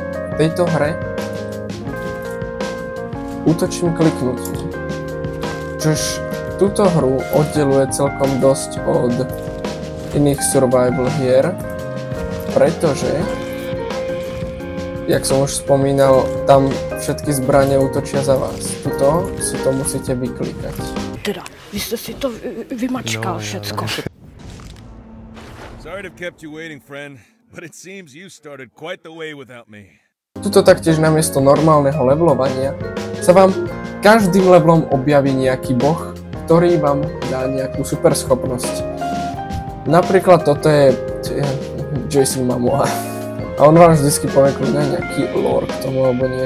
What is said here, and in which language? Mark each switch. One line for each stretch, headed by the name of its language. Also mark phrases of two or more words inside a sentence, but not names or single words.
Slovak: V tejto hre útočím kliknutím, čož túto hru oddeluje celkom dosť od iných survival hier, pretože, jak som už spomínal, tam všetky zbrane útočia za vás. Tuto si to musíte vyklikať. Teda, vy ste si to vymačkal všetko.
English: Sorry to have kept you waiting, friend, but it seems you started quite the way without me.
Slovak: Tuto taktiež namiesto normálneho levelovania sa vám každým levelom objaví nejaký boh, ktorý vám dá nejakú super schopnosť. Napríklad toto je Jason Momoa. A on vám vždycky povie nejaký lore k tomu alebo niečo.